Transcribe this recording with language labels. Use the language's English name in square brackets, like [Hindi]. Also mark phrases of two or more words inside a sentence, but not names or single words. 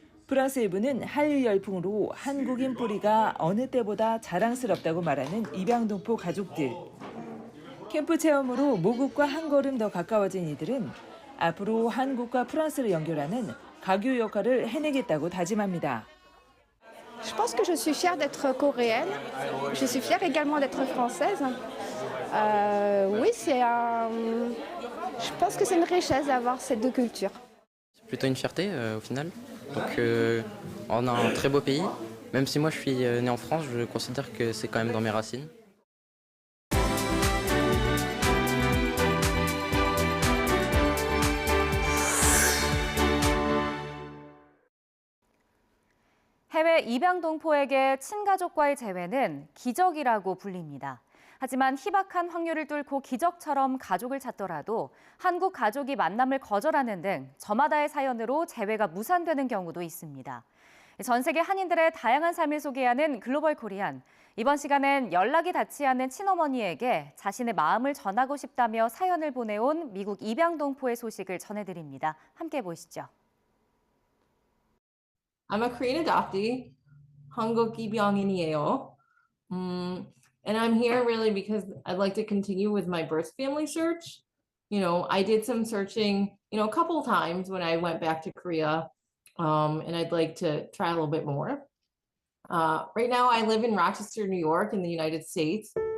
[Korean] 프랑스 일부는 한류 열풍으로 한국인 뿌리가 어느 때보다 자랑스럽다고 말하는 입양동포 가족들. 캠프 체험으로 모국과 한 걸음 더 가까워진 이들은 앞으로 한국과 프랑스를 연결하는 가교 역할을 해내겠다고 다짐합니다. [French] Je pense que je suis fière d'être coréenne. Je suis fière également d'être française. Oui, je pense que c'est une richesse d'avoir ces deux cultures. C'est plutôt une fierté au final. Donc on a un très beau pays. Même si moi je suis né en France, je considère que c'est quand même dans mes racines. [Korean] 해외 입양동포에게 친가족과의 재회는 기적이라고 불립니다. 하지만 희박한 확률을 뚫고 기적처럼 가족을 찾더라도 한국 가족이 만남을 거절하는 등 저마다의 사연으로 재회가 무산되는 경우도 있습니다. 전 세계 한인들의 다양한 삶을 소개하는 글로벌 코리안. 이번 시간엔 연락이 닿지 않는 친어머니에게 자신의 마음을 전하고 싶다며 사연을 보내온 미국 입양동포의 소식을 전해드립니다. 함께 보시죠. [English] I'm a Korean adoptee, [Korean] 한국 입양인이에요. [English] And I'm here really because I'd like to continue with my birth family search. You know, I did some searching, a couple of times when I went back to Korea, and I'd like to try a little bit more. Right now, I live in Rochester, New York, in the United States.